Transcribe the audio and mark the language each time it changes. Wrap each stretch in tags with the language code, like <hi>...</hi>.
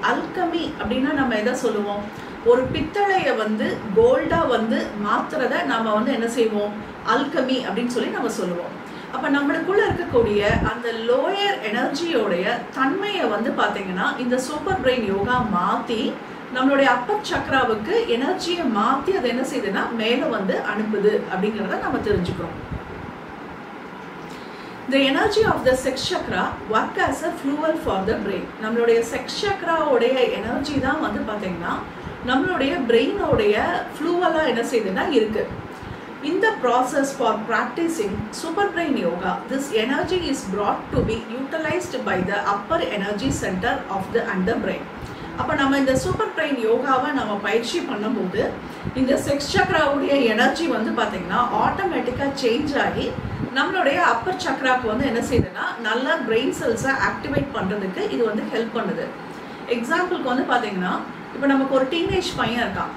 <ta>Alchemy அப்படின்னா நம்ம எதை சொல்லுவோம், ஒரு பித்தளையை வந்து கோல்டாக வந்து மாற்றுறத நம்ம வந்து என்ன செய்வோம், அல்கமி அப்படின்னு சொல்லி நம்ம சொல்லுவோம். அப்போ நம்மளுக்குள்ள இருக்கக்கூடிய அந்த லோயர் எனர்ஜியோடைய தன்மையை வந்து பார்த்தீங்கன்னா இந்த சூப்பர் பிரெயின் யோகா மாற்றி நம்மளுடைய அப்பர் சக்ராவுக்கு எனர்ஜியை மாற்றி அதை என்ன செய்யுதுன்னா மேலே வந்து அனுப்புது அப்படிங்கிறத நம்ம தெரிஞ்சுக்கிறோம்.</ta> <en>The energy of the sex chakra work as a fuel for the brain.</en> <ta>நம்மளுடைய செக்ஸ் சக்ராவுடைய எனர்ஜி தான் வந்து பார்த்தீங்கன்னா நம்மளுடைய பிரெயினோடைய ஃப்ளூவலாக என்ன செய்யுதுன்னா இருக்கு.</ta> <en>In the process for practicing super brain yoga, this energy is brought to be utilized by the upper energy center of the underbrain.</en> <ta>அப்போ நம்ம இந்த சூப்பர் பிரெயின் யோகாவை நம்ம பயிற்சி பண்ணும்போது இந்த செக்ஸ் சக்ராவுடைய எனர்ஜி வந்து பார்த்தீங்கன்னா ஆட்டோமேட்டிக்காக சேஞ்ச் ஆகி நம்மளுடைய அப்பர் சக்ராவுக்கு வந்து என்ன செய்யுதுன்னா நல்ல பிரெயின் செல்ஸை ஆக்டிவேட் பண்ணுறதுக்கு இது வந்து ஹெல்ப் பண்ணுது. எக்ஸாம்பிளுக்கு வந்து பார்த்தீங்கன்னா இப்போ நமக்கு ஒரு டீனேஜ் பையன் இருக்கான்.</ta>